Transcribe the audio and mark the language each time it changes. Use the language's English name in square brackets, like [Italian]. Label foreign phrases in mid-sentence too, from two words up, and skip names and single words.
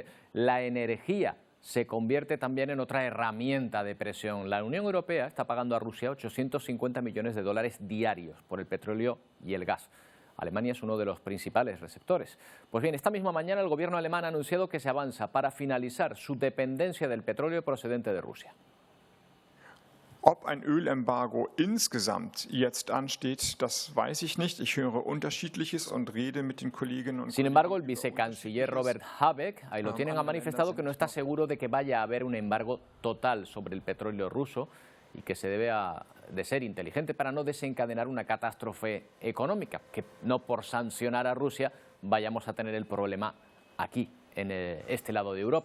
[Spanish] La energía se convierte también en otra herramienta de presión. La Unión Europea está pagando a Rusia 850 millones de dólares diarios por el petróleo y el gas. Alemania es uno de los principales receptores. Pues bien, esta misma mañana el gobierno alemán ha anunciado que se avanza para finalizar su dependencia del petróleo procedente de Rusia. [German] Ob ein Ölembargo insgesamt jetzt ansteht, das weiß ich nicht. Ich höre Unterschiedliches und rede mit den Kolleginnen und Kollegen. [Spanish] Sin embargo, el vicecanciller Robert Habeck, ahí lo tienen, ha manifestado que no está seguro de que vaya a haber un embargo total sobre el petróleo ruso y que se debe de ser inteligente para no desencadenar una catástrofe económica, que no por sancionar a Rusia vayamos a tener el problema aquí, en este lado de Europa.